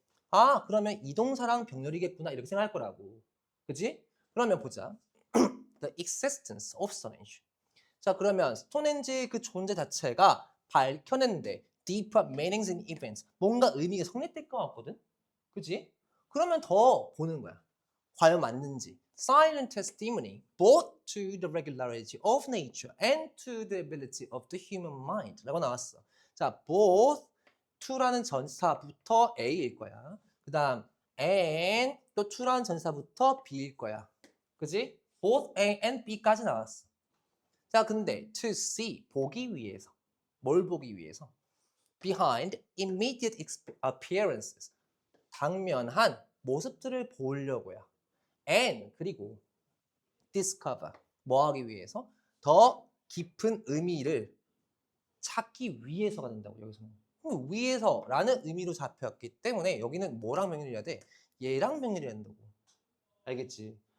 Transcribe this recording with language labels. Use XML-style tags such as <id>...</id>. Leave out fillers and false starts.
<ko>아, 그러면 이 동사랑 병렬이겠구나 이렇게 생각할 거라고. 그지? 그러면 보자.</ko> <en>The existence of Stonehenge.</en> <ko>자, 그러면 스톤헨지 그 존재 자체가 밝혀낸데</ko> <en>deeper meanings and events.</en> <ko>뭔가 의미가 성립될 것 같거든? 그지? 그러면 더 보는 거야. 과연 맞는지.</ko> <en>Silent testimony both to the regularity of nature and to the ability of the human mind</en> <ko>라고 나왔어. 자,</ko> <en>both to</en> <ko>라는 전사부터 A일 거야. 그 다음 and 또 to라는 전사부터 B일 거야. 그지?</ko> <en>both A and B</en> <ko>까지 나왔어. 자, 근데</ko> <en>to see,</en> <ko>보기 위해서. 뭘 보기 위해서?</ko> <en>Behind immediate appearances.</en> <ko>당면한 모습들을 보려고요. And 그리고 discover 뭐 하기 위해서? 더 깊은 의미를 찾기 위해서가 된다고 여기서는. 그럼 위해서라는 의미로 잡혔기 때문에 여기는 뭐랑 병렬이어야 돼? 얘랑 병렬이 된다고. 알겠지?</ko>